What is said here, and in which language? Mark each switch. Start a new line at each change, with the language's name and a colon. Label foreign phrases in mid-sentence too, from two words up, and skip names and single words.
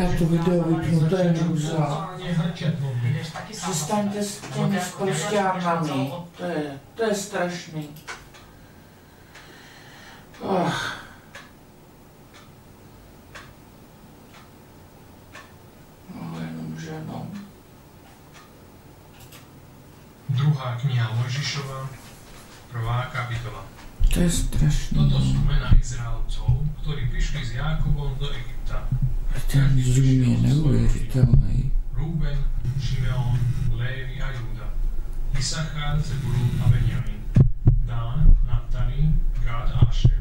Czech: Já to video vypnu, to je hrůza. Přestaňte s těmi spoušťárnami, to je strašný. No, jenomže no. Druhá kniha Mojžišova, 1. kapitola. To je strašný.
Slovak: Toto sú mená Izraelcov, ktorí prišli s Jákobom do Egypta.
Czech: Ten zoom je neuvěřitelný.
Slovak: Rúben, Šimeon, Lévi a Júda, Isachár, Zebulún a Benjamin, Dán, Naftali, Gád a Ašer.